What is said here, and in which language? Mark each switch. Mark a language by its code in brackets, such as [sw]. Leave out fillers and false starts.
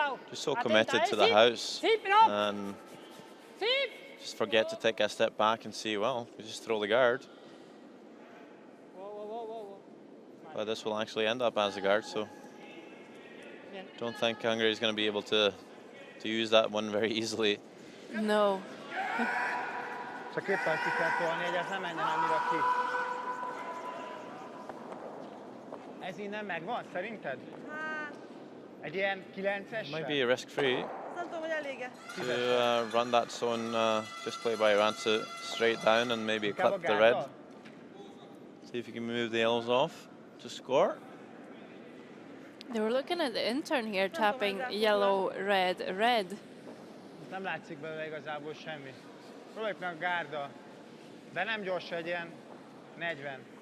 [en] Just so committed to the house and just forget to take a step back and see, well, we just throw the guard. But this will actually end up as a guard, so don't think Hungary is going to be able to use that one very easily. No. [hu] Csak éppen ki kell tolni, hogy ez nem menjen annyira ki. Ez innen megvan, szerinted? Egy ilyen 9-es? [en] Might be risk-free [hu] Nem tudom, hogy elég-e. [en] to run that zone, just play by Ransa straight down and maybe clip the red. See if you can move the yellows off to score. They were looking at the intern here, tapping yellow, red, red. [hu] Nem látszik belőle igazából semmi. Próbáljuk meg a gárda, de nem gyors, egy ilyen 40.